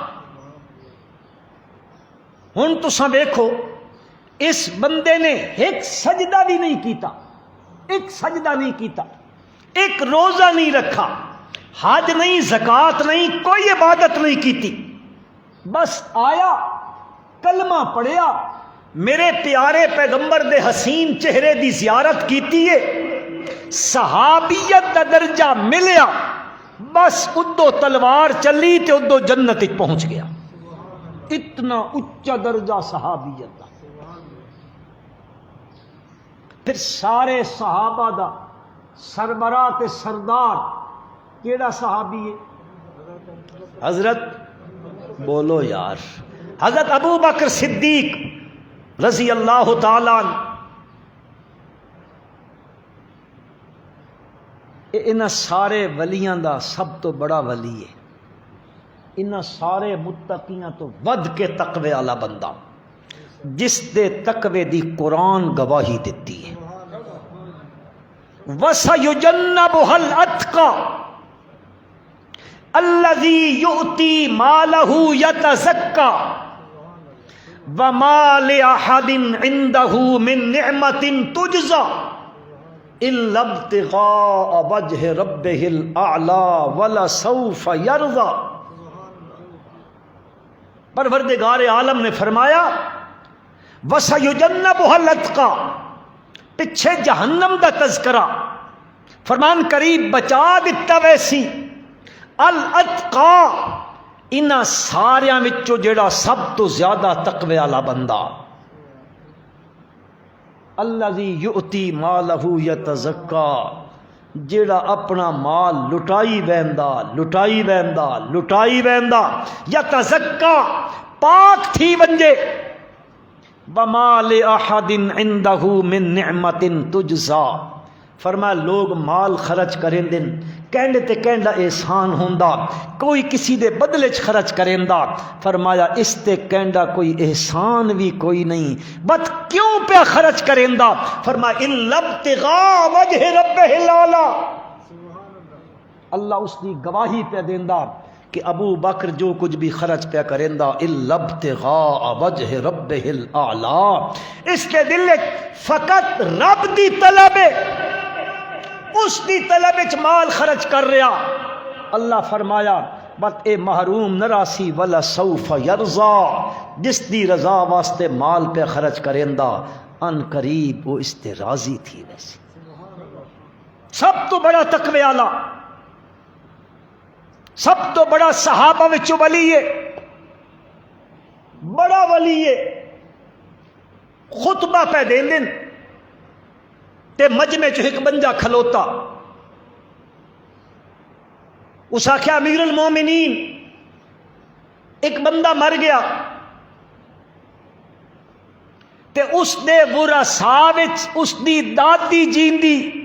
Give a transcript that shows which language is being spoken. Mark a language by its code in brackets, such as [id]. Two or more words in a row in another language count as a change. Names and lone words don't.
[pa] ہن تساں دیکھو اس بندے نے ایک سجدہ بھی نہیں کیتا، ایک سجدہ نہیں کیتا، ایک روزہ نہیں رکھا، حج نہیں، زکوٰۃ نہیں، کوئی عبادت نہیں کیتی، بس آیا کلمہ پڑھیا، میرے پیارے پیغمبر دے حسین چہرے دی زیارت کیتی ہے، صحابیت دا درجہ ملیا، بس ادو تلوار چلی تے ادو جنت پہنچ گیا۔ اتنا اچا درجہ صحابیت دا۔ پھر سارے صحابہ دا سربراہ تے سردار کیڑا صحابی ہے؟ حضرت بولو یار، حضرت ابو بکر صدیق [ar] رضی اللہ تعالیٰ عنہ۔ [pa] انہاں سارے ولیاں دا سب تو بڑا ولی ہے، انہاں سارے متقیاں تو ود کے تقوی والا بندہ جس دے تقوی دی قرآن گواہی دیتی ہے۔ [ar] وَسَيُجَنَّبُهَا الْأَتْقَى الَّذِي يُؤْتِي مَالَهُ يَتَزَكَّى وَمَا لِأَحَدٍ عِندَهُ مِن نِعْمَةٍ تُجْزَى إِلَّا ابْتِغَاءَ وَجْهِ رَبِّهِ الْأَعْلَى وَلَسَوْفَ يَرْضَى۔ [pa] پروردگار عالم نے فرمایا [ar] وَسَيُجَنَّبُهَا الْأَتْقَى، [pa] پیچھے جہنم دا تذکرہ، فرمان قریب بچا دیتا ویسی، الاتقا انہاں ساریاں وچوں جڑا سب تو زیادہ تقوی والا بندہ، [ar] الذی یؤتی مالہ یتزکا، [skr] جڑا اپنا مال لٹائی ویندا لٹائی ویندا لٹائی ویندا، یتزکا پاک تھی ونجے، [ar] وما لأحد عنده من نعمت تجزا، [skr] فرمایا لوگ مال خرچ کریں دن کہنڈے تے کہنڈا احسان ہوندا کوئی کسی دے بدلے چ خرچ کریندا فرمایا اس تے کہنڈا کوئی احسان بھی کوئی نہیں بت کیوں پہ خرچ کریندا فرمایا [ar] الا ابتغاء وجہ ربہ الاعلی [skr] اللہ اس کی گواہی پہ دیندا کہ ابو بکر جو کچھ بھی خرچ پہ کریندا الا [ar] ابتغاء وجہ ربہ الاعلی [skr] اس کے دل فقط رب دی طلب اس دی طلب وچ مال خرچ کر رہا اللہ فرمایا بت اے محروم نہ راسی [ar] ولا سوف یرضا [skr] جس دی رضا واسطے مال پہ خرچ کریندا ان قریب وہ اس تے راضی تھی ویسے سب تو بڑا تقوی والا سب تو بڑا صحابہ وچوں ولی ہے بڑا ولی ہے خطبہ پہ دین دن تے مجمع چ ایک بندہ کھلوتا اس آخیا امیر المومنین ایک بندہ مر گیا تے اس دے برا وچ اس دی دادی جیندی